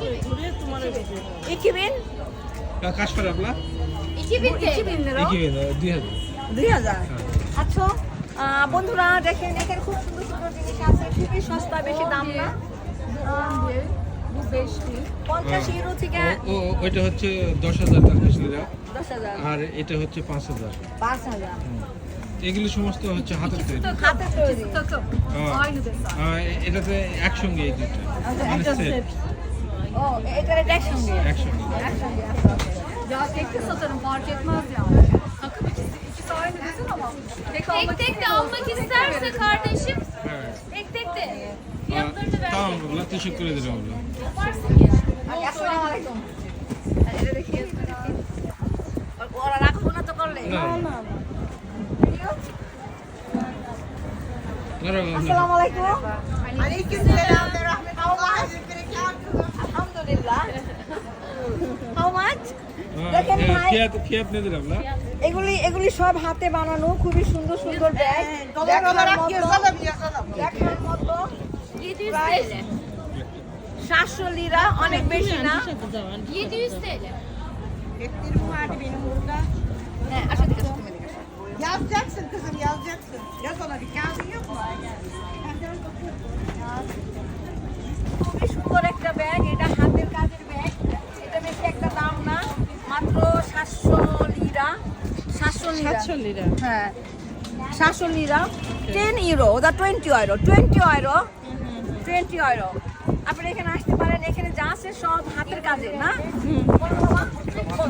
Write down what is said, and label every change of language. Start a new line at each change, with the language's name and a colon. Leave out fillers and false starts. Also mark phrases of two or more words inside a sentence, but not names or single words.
Turkish: 2000 Kaç para abla? 2000 lira 2000.
Bangla: 2000 আচ্ছা বন্ধুরা দেখেন এখানে খুব সুন্দর সুন্দর জিনিস আছে খুবই সস্তা বেশি দাম না
Turkish: Bu 5000.
Bangla: 50 ইউরো থেকে ওইটা হচ্ছে 10,000 টার্কিশ লিরা 10000 আর এটা হচ্ছে 5,000। 5000 এগুলো সমস্ত হচ্ছে হাতের তৈরি। হাতে তৈরি
Turkish: Takım. Aa. Aynı desen.
Bangla: এটাতে একসঙ্গে এই দুটো মানে সেট ও এটা একসঙ্গে একসঙ্গে। একসঙ্গে
Turkish: Ya tek de satarım fark etmez yani. Takım ikisi aynı desen ama tek almak Tek de almak isterse kardeşim Evet. tek de fiyatlarını ver. Tamam abla, teşekkür ederim abla. Yaparsın ya.
Arabic: السلام عليكم
Bangla: এটা দেখি ওরা রাখবো না তো করলে না
Arabic: السلام عليكم عليكم السلام ورحمة الله وبركاته الحمد لله
English: how much
Bangla: দেখেন ভাই
Turkish: ফিয়াত nedir abla?
Bangla: এগুলি সব হাতে বানানো খুবই সুন্দর সুন্দর ব্যাগ দেখার মতো
Turkish: 700 TL.
Bangla: 700 লিরা অনেক বেশি না
Turkish: 700 TL. Beklerim vardı benim burada.
Bangla: হ্যাঁ আসো দিকে আসো, তুমি এদিকে আসো।
Turkish: Yazacaksın kızım yazacaksın. Yaz ona bir kağıdın yok mu?
Bangla: খুবই সুন্দর একটা ব্যাগ এটা হাতের কাজের ব্যাগ এটা বেশি একটা দাম না মাত্র 700 লিরা 700 লিরা হ্যাঁ 700 লিরা 10 ইউরো ওটা 20 ইউরো 20 ইউরো আপনি এখানে আসতে পারেন এখানে যা আছে সব হাতের কাজের না বলো।